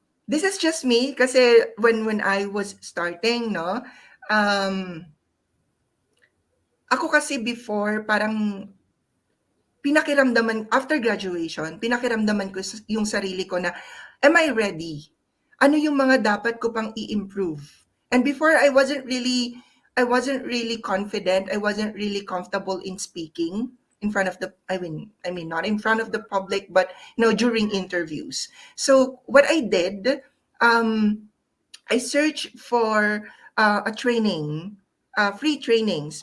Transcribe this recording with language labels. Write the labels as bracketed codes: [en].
[en] This is just me kasi when I was starting, no, um, [tl] ako kasi [en] before parang after graduation, [tl] pinakiramdaman ko yung sarili ko na, [en] am I ready? [tl] Ano yung mga dapat ko pang i-improve? [en] And before, I wasn't really confident. I wasn't really comfortable in speaking. in front of the I mean not in front of the public, but during interviews. So what I did, um I searched for a training, free trainings.